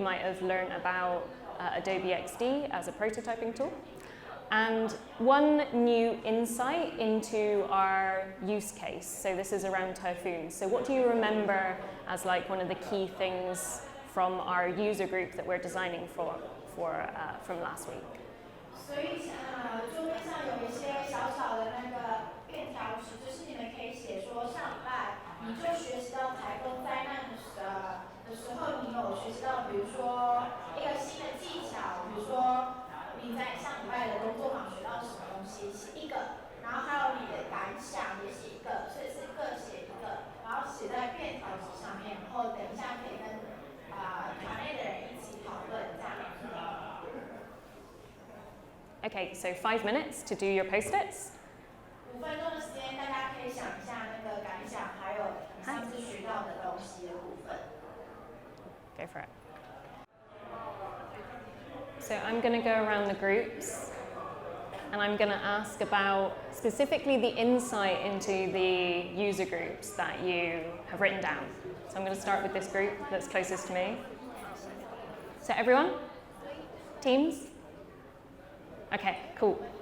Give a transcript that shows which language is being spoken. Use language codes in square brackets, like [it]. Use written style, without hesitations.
[en] You might have learned about Adobe XD as a prototyping tool. And one new insight into our use case. So this is around typhoons. So what do you remember as one of the key things from our user group that we're designing from last week? [zh] 所以桌面上有一些小小的那个便条纸，就是你们可以写说上礼拜你就学习到台风灾难的时候，你有学习到，比如说一个新的技巧，比如说你在上礼拜的工作坊学到什么东西，写一个，然后还有你的感想也写一个，所以是各写一个，然后写在便条纸上面，然后等一下可以跟团内的人一起讨论这样。 [en] Okay, so 5 minutes to do your post-its. [zh] 5分钟的时间，大家可以想一下那个感想，还有上次学到的东西的部分。 [en] Go for it. So I'm going to go around the groups and I'm going to ask about specifically the insight into the user groups that you have written down. So I'm going to start with this group that's closest to me. So everyone? Teams? Okay, cool.